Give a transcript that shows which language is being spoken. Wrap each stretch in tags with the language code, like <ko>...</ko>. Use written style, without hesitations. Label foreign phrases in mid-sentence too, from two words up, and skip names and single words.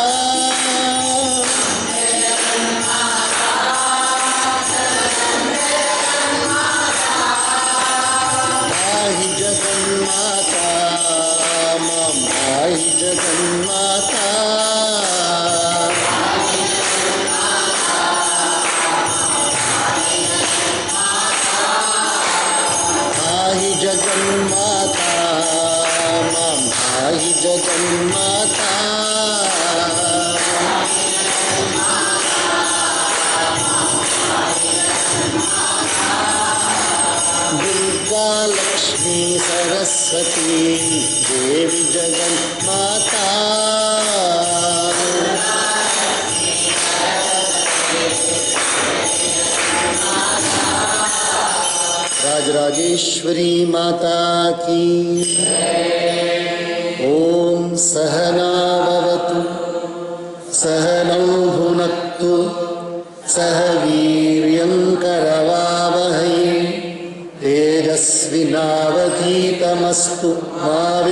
<sa>पाहि जगन्माता मां पाहि जगन्माता पाहि जगन्माता मां पाहि जगन्माता दुर्गा लक्ष्मी सरस्वती देवी जगन्माता</sa> <hi>राजराजेश्वरी माता की</hi> <sa>ॐ सहना भवतु सहनौ भुनक्तु सहवीर्यं करवावहै तेजस्विनावधीतमस्तु मा</sa>